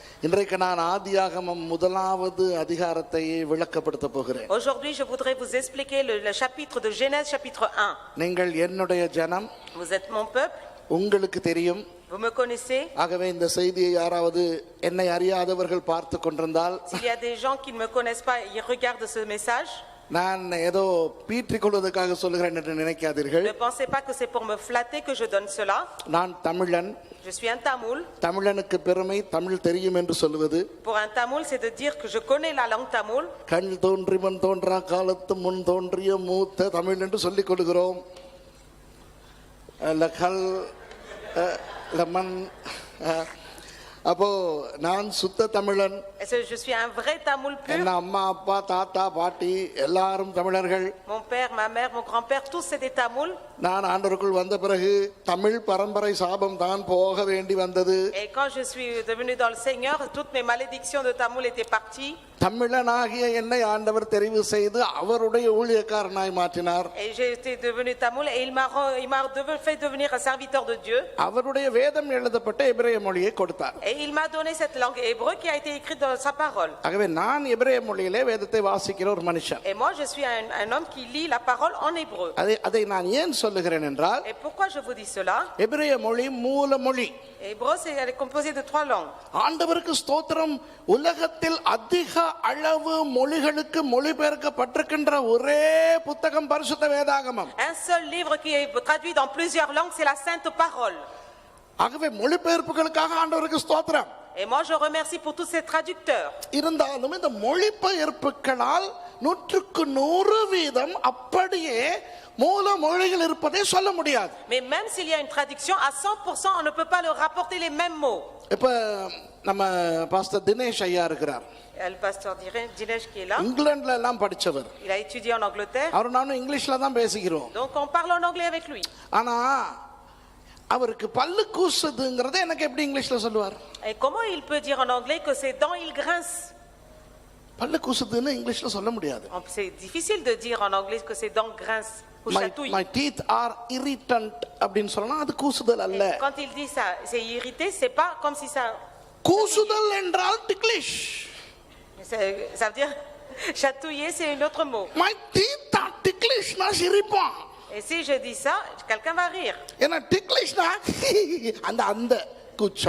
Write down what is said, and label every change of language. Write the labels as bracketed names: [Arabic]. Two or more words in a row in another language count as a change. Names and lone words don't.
[Tamil] இன்றைக்கு நான் ஆதியாகமம் முதலாவது அதிகாரத்தை விளக்கப்படுத்த போகிறேன். [French] Aujourd'hui, je voudrais vous expliquer le chapitre de Genèse, chapitre 1. [Tamil] நீங்கள் என்னுடைய ஜனம், [French] Vous êtes mon peuple, [Tamil] உங்களுக்கு தெரியும். [French] vous me connaissez. [Tamil] ஆகவே இந்த செய்தியை யாராவது என்னை அறியாதவர்கள் பார்த்து கொண்டிருந்தால், [French] S'il y a des gens qui ne me connaissent pas, ils regardent ce message. [Tamil] நான் ஏதோ பீற்றிக் கொள்வதற்காக சொல்லுகிறேன் என்று நினைக்காதீர்கள். [French] Ne pensez pas que c'est pour me flatter que je donne cela. [Tamil] நான் தமிழன். [French] Je suis un Tamoul. [Tamil] தமிழனுக்கு பெருமை தமிழ் தெரியும் என்று சொல்லுவது. [French] Pour un Tamoul, c'est de dire que je connais la langue tamoul. [Tamil] கண் தோன்றி மண் தோன்றா காலத்து முன் தோன்றிய மூத்த தமிழ் என்று சொல்லிக் கொள்கிறோம். லகல் லமன். அப்போ நான் சுத்த தமிழன். [French] Je suis un vrai Tamoul pur. [Tamil] என் அம்மா அப்பா தாத்தா பாட்டி எல்லாரும் தமிழர்கள். [French] Mon père, ma mère, mon grand-père, tous c'est des Tamouls. [Tamil] நான் ஆண்டவருக்குள் வந்த பிறகு தமிழ் பரம்பரை சாபம் தான் போக வேண்டி வந்தது. [French] Et quand je suis devenu dans le Seigneur, toutes mes malédictions de Tamoul étaient parties. [Tamil] தமிழனாகிய என்னை ஆண்டவர் தெரிவு செய்து அவருடைய ஊழியக்காரனாய் மாற்றினார். [French] Et j'ai été devenu Tamoul et il m'a fait devenir un serviteur de Dieu. [Tamil] அவருடைய வேதம் எழுதப்பட்ட எபிரேய மொழியை கொடுத்தார். [French] Et il m'a donné cette langue hébreu qui a été écrite dans sa parole. [Tamil] ஆகவே நான் எபிரேய மொழியிலே வேதத்தை வாசிக்கிற ஒரு மனுஷன். [French] Et moi je suis un homme qui lit la parole en hébreu. [Tamil] அதை நான் ஏன் சொல்லுகிறேன் என்றால், [French] Et pourquoi je vous dis cela? [Tamil] எபிரேய மொழி மூல மொழி. [French] Hébreu elle est composée de 3 langues. [Tamil] ஆண்டவருக்கு ஸ்தோத்திரம். உலகத்தில் அதிக அளவு மொழிகளுக்கு மொழிபெயர்க்கப்பட்டிருக்கின்ற ஒரே புத்தகம் பரிசுத்த வேதாகமம். [French] Un seul livre qui est traduit dans plusieurs langues, c'est la Sainte Parole. [Tamil] ஆகவே மொழிபெயர்ப்புகளுக்காக ஆண்டவருக்கு ஸ்தோத்திரம். [French] Et moi je remercie pour tous ces traducteurs. [Tamil] இருந்தாலும் இந்த மொழிபெயர்ப்புகளால் 100% அப்படியே மூல மொழிகள் இருப்பதை சொல்ல முடியாது. [French] Mais même s'il y a une traduction à 100%, on ne peut pas leur rapporter les mêmes mots. [Tamil] இப்ப நம்ம பாஸ்டர் தினேஷ் ஐயா இருக்கிறார். [French] Le pasteur Dinesh qui est là. [Tamil] இங்கிலாந்துல எல்லாம் படிச்சவர். [French] Il a étudié en Angleterre. [Tamil] அவர் நானும் இங்கிலீஷ்ல தான் பேசிக்கிறோம். [French] Donc on parle en anglais avec lui. [Tamil] ஆனா அவருக்கு பல்லு கூசுதுங்கறதை எனக்கு எப்படி இங்கிலீஷ்ல சொல்லுவார்? [French] Et comment il peut dire en anglais que ses dents il grince? [Tamil] பல்லு கூசுதுன்னு இங்கிலீஷ்ல சொல்ல முடியாது. [French] C'est difficile de dire en anglais que ses dents grincent ou chatouillent. [English] My teeth are irritant [Tamil] அப்படினு சொன்னா அது கூசுதல் அல்ல. [French] Quand il dit ça, c'est irrité, c'est pas comme si ça. [Tamil] கூசுதல் என்றால் ticklish. [French] Ça veut dire chatouiller, c'est un autre mot. [English] My teeth are ticklish, [Tamil] நான் சிரிப்பேன். [French] Et si je dis ça, quelqu'un va rire. [Tamil] ஏன்னா ticklish-னா அந்த கூச்சம்.